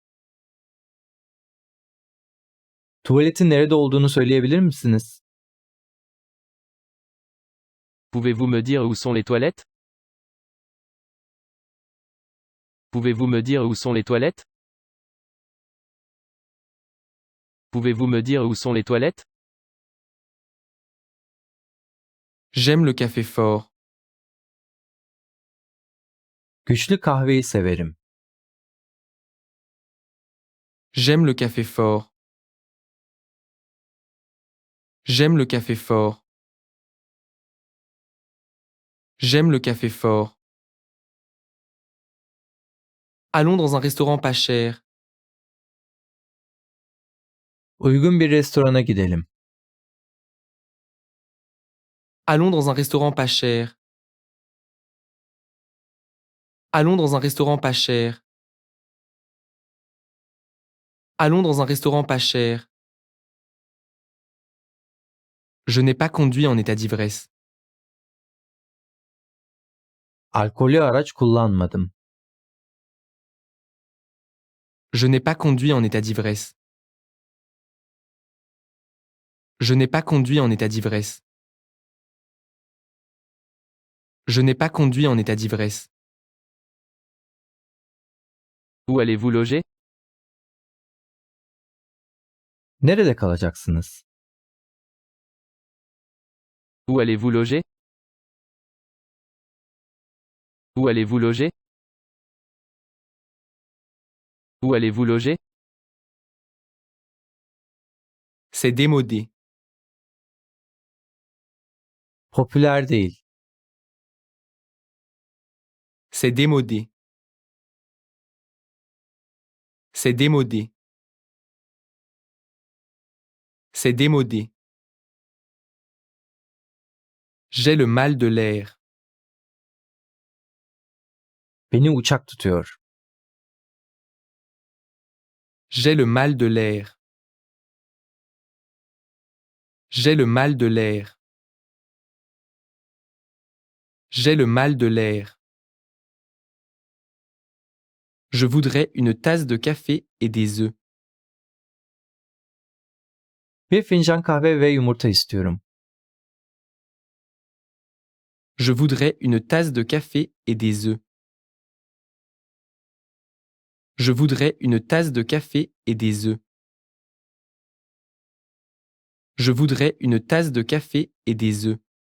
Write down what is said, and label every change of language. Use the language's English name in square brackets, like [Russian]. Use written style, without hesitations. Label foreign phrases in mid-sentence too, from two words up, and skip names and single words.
[Turkish] Tuvaletin nerede olduğunu söyleyebilir misiniz? [French] Pouvez-vous me dire où sont les toilettes? Pouvez-vous me dire où sont les toilettes? Pouvez-vous me dire où sont les toilettes? J'aime le café fort. [Turkish] Güçlü kahveyi severim. [French] J'aime le café fort. J'aime le café fort. J'aime le café fort. Allons dans un restaurant pas cher. [Turkish] Uygun bir restorana gidelim. [French] Allons dans un restaurant pas cher. Allons dans un restaurant pas cher. Allons dans un restaurant pas cher. Je n'ai pas conduit en état d'ivresse. [Turkish] Alkollü araç kullanmadım. [French] Je n'ai pas conduit en état d'ivresse. Je n'ai pas conduit en état d'ivresse. Je n'ai pas conduit en état d'ivresse. Où allez-vous loger? [Turkish] Nerede kalacaksınız? [French] Où allez-vous loger? Où allez-vous loger? Où allez-vous loger? C'est démodé. [Turkish] Popüler değil. [French] C'est démodé. C'est démodé. C'est démodé. J'ai le mal de l'air. [Turkish] Beni uçak tutuyor. [French] J'ai le mal de l'air. J'ai le mal de l'air. J'ai le mal de l'air. Je voudrais une tasse de café et des œufs. [Turkish] Bir fincan kahve ve yumurta istiyorum. [French] Je voudrais une tasse de café et des œufs. Je voudrais une tasse de café et des œufs. Je voudrais une tasse de café et des œufs.